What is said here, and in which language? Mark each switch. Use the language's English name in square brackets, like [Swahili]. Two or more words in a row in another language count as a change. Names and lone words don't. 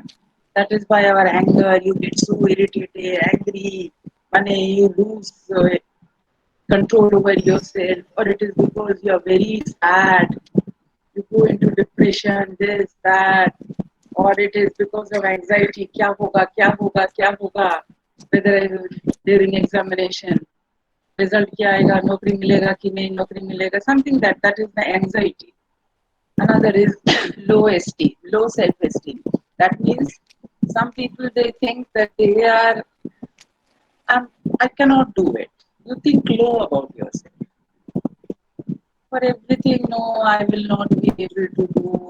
[English] That is by our anger. You get so irritated, angry, money, you lose control over yourself, or it is because you are very sad. You go into depression, this, that, or it is because of anxiety. [Hindi] क्या होगा, क्या होगा, क्या होगा? [English] Whether during examination, result [Hindi] क्या आएगा, नौकरी मिलेगा कि नहीं, नौकरी मिलेगा, [English] something that is the anxiety. Another is low esteem, low self-esteem. That means some people they think that they are, I cannot do it. You think low about yourself. For everything, no, I will not be able to do.